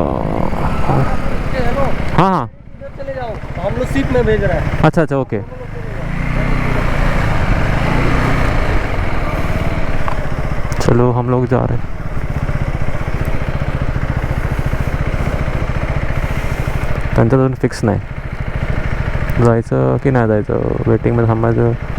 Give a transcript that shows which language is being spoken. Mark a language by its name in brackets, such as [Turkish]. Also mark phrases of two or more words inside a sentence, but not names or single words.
[Hindi] हाँ हाँ चले जाओ, हम लोग सीट में भेज रहे हैं. अच्छा अच्छा ओके. चलो हम लोग जा रहे हैं. [Marathi] त्यांचं अजून फिक्स नाही जायचं की नाही जायचं. वेटिंगमध्ये थांबायचं.